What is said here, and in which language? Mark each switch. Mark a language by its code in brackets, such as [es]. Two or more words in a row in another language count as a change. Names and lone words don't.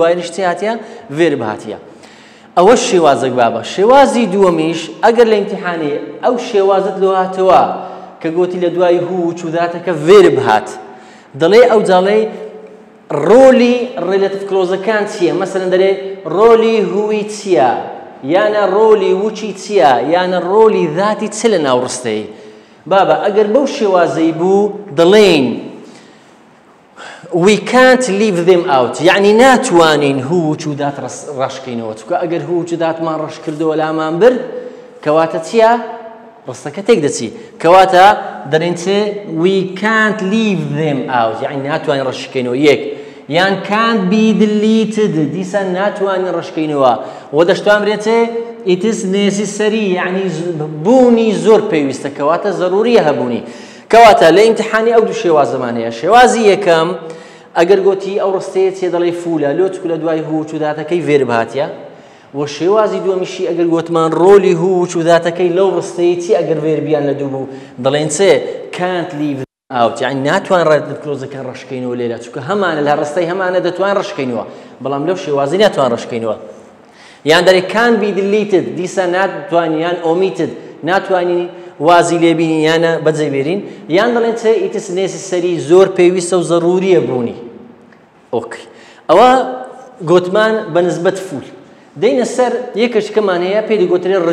[ckb] دواییش چی هاتیە ڤێرب هاتیە ئەوە شێوازێک بابە شێوازی دووەمیش ئەگەر لە ئیمتیحانی ئەو شێوازت لۆ هاتەوە کە گوتی لە دوای [en] who which [ckb] و ذاتەکە ڤێرب هات دەڵێ ئەو جاڵێ ڕۆلی [en] relative clauses [ckb] چییە مەسەلەن دەرێ ڕۆلی هوی چییە یانە ڕۆلی وچی چییە یانە ڕۆلی ذاتی چ لە ناو ڕستەی بابە ئەگەر بەو شێوازەی بوو دەڵێن [en] we can't leave them out [ckb] یعنی ناتوانین [en] who which [ckb] و ذات ڕەشکەینەوە چونکە ئەگەر [en] who which [ckb] و ذاتمان ڕەش کردەوە لامان برد کەواتە چییە ڕستەکە تێک دەچی کەواتە دەڵێن چێ [en] we can't leave them out [ckb] یعنی ناتوانین ڕەشکەینەوە یەک یان [en] can't be deleted [ckb] دیسان ناتوانین ڕەشکەینەوە و دەشتوان برێتێ [en] it is necessary [ckb] یعنی بوونی زۆر پێویستە کەواتە ضروریە هەبوونی کەواتە لە ئیمتحانی ئەو دوو شێوازەمان هەیە شێوازی یەکەم ئەگەر گوتی ئەو ڕستەیە چێ دەڵێ فولە لۆ چکە لە دوای [en] who which [ckb] و ذاتەکەی ڤێرب هاتیە و شێوازی دووەمیشی ئەگەر گوتمان ڕۆلی هو وچ و ذاتەکەی لەو ڕستەیە چی ئەگەر ڤێربیان لە دوو بوو دەڵێن چێ [en] can't leave out [ckb] یعنی ناتوان [en] relative clauses [ckb] ڕەشکەینەوە لێرە چونکە هەمانە لە ڕستەی هەمانە دەتوان ڕەشکەینەوە بەڵام لەو شێوازی ناتوان ڕەشکەینەوە یان دەرێ [en] can be deleted [ckb] دیسە ناتوانین یان omitted ناتوانین وازی لێبینی یانە بەجێبێرین یان دەڵێن چ [en] it's necessary [ckb] زۆر پێویستە و ضروریە بوونی ئۆکەی ئەوە گوتمان بەنسبەت فول دەینە سەر یەکەشکەمان هەیە پێی دەگوترێ